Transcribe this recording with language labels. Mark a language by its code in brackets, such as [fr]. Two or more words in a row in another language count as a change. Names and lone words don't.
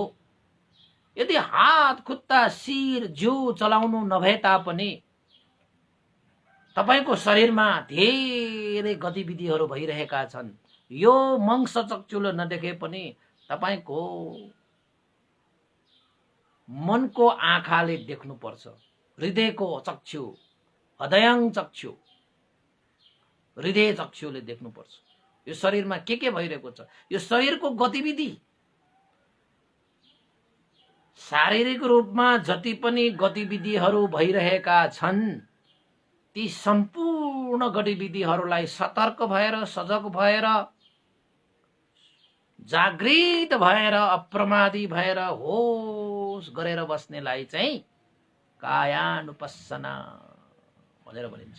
[ne] यदि हात, खुट्टा, शिर, जिउ चलाउनु नभए तापनि तपाईको शरीरमा धेरै गतिविधिहरू भइरहेका छन्। यो मंस चक्षुले नदेखे पनि तपाईको मनको आँखाले देख्नुपर्छ। हृदयको चक्षु, हृदयं चक्षु, हृदय चक्षुले देख्नुपर्छ यो शरीरमा के भइरहेको छ। यो शरीरको गतिविधि, शारीरिक रूपमा जति पनि गतिविधिहरू भइरहेका छन्, ती सम्पूर्ण गतिविधिहरूलाई सतर्क भएर, सजग भएर, जागृत भएर, अप्रमादी भएर, होस गरेर बस्नेलाई चाहिँ कायानुपस्सना भनेर भनिन्छ।